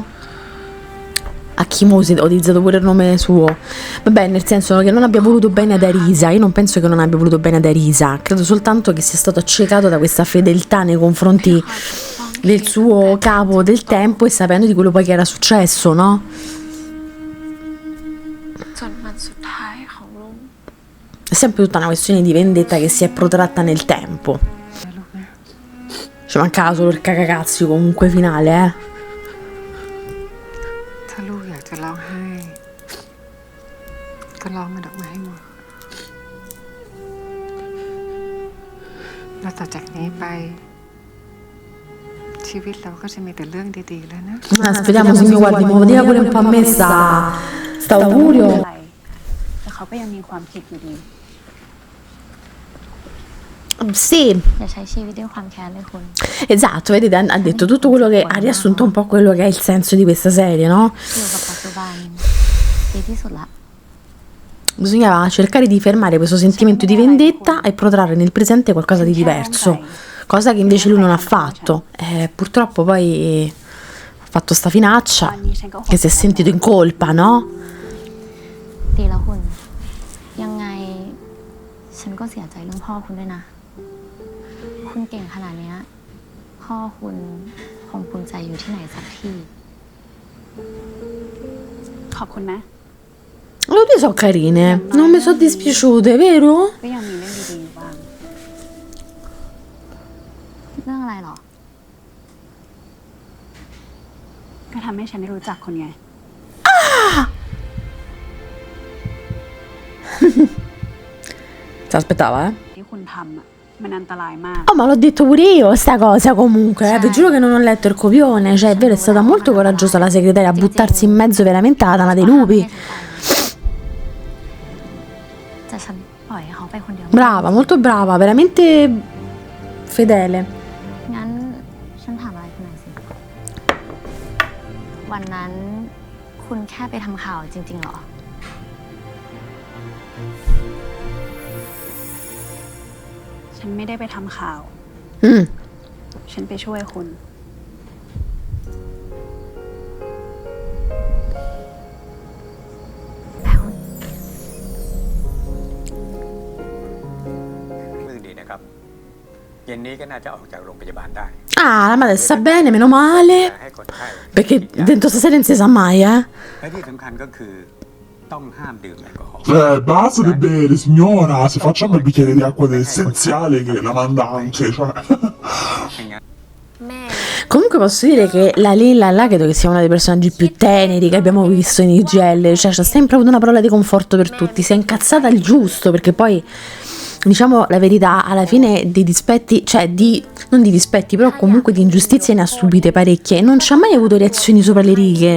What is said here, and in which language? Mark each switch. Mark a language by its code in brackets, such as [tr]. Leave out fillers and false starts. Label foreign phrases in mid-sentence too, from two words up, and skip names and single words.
[it] A chi mo si è utilizzato pure il nome suo. Vabbè, nel senso che non abbia voluto bene ad Arisa. Io non penso che non abbia voluto bene ad Arisa. Credo soltanto che sia stato accecato da questa fedeltà nei confronti del suo capo del tempo e sapendo di quello poi che era successo, no? [th] จนวันสุดท้ายของลุง [it] È sempre tutta una questione di vendetta che si è protratta nel tempo. Ci mancava solo il cagacazzi comunque finale, eh. [th] ถ้าลูกอยากจะร้องไห้ ก็ร้องมันออกมาให้หมดแล้วต่อจากนี้ไป ชีวิตเราก็จะมีแต่เรื่องดีๆแล้วนะ [it] Speriamo, signor, guardi, mi dica pure un po' a me sta augurio. [th] อะไรแต่เขาก็ยังมีความผิดอยู่ดี [it] Sì, [th] อย่าใช้ชีวิตด้วยความแค้นเลยคุณ [it] esatto, vedete, ha detto tutto quello che ha riassunto un po' quello che è il senso di questa serie, no? [th] อยู่กับปัจจุบันดีที่สุดละ [it] Bisognava cercare di fermare questo sentimento di vendetta e protrarre nel presente qualcosa di diverso, cosa che invece lui non ha fatto. Purtroppo poi ha fatto sta finaccia che si è sentito in colpa, no? [th] ดีแล้วคุณ ยังไง ฉันก็เสียใจเรื่องพ่อคุณด้วยนะ คุณเก่งขนาดเนี้ย พ่อคุณคงภูมิใจอยู่ที่ไหนสักที่ ขอบคุณนะ [it] Le due sono carine, non mi sono dispiaciute, vero? [th] ก็ยังมีเรื่องดีๆอยู่บ้าง เรื่องอะไรหรอ ก็ทำให้ฉันได้รู้จักคนไง [it] Si aspettava, eh? [th] ที่คุณทำอ่ะ มันอันตรายมาก [it] Oh, ma l'ho detto pure io sta cosa comunque, vi giuro che non ho letto il copione, cioè è vero, è stata molto coraggiosa la segretaria a buttarsi in mezzo veramente alla dama dei lupi. [th] แต่ฉันปล่อยให้เขาไปคนเดียว [it] Brava, molto brava, veramente fedele. [th] งั้นฉันถามอะไรคุณหน่อยสิ วันนั้นคุณแค่ไปทำข่าวจริงๆเหรอ ฉันไม่ได้ไปทำข่าว Mm. ฉันไปช่วยคุณ รู้สึกดีนะครับ เย็นนี้ก็น่าจะออกจากโรงพยาบาลได้ [it] Ah, la madre sta bene, meno [th] แต่ [it] male. [th] ให้คนไข้ [it] Perché dentro stasera non si sa mai, eh. [th] และที่สำคัญก็คือต้องห้ามดื่มแอลกอฮอล์ [it] Basta di bere, signora, se facciamo il bicchiere di acqua essenziale che la mandante, cioè... [th] ไม่งั้น แม่ [it] Comunque posso dire che la Lilla là credo che sia uno dei personaggi più teneri che abbiamo visto in IGL, cioè c'ha sempre avuto una parola di conforto per tutti, si è incazzata al giusto perché poi diciamo la verità, alla fine di dispetti, cioè non di dispetti, però comunque di ingiustizie ne ha subite parecchie e non ci ha mai avuto reazioni sopra le righe.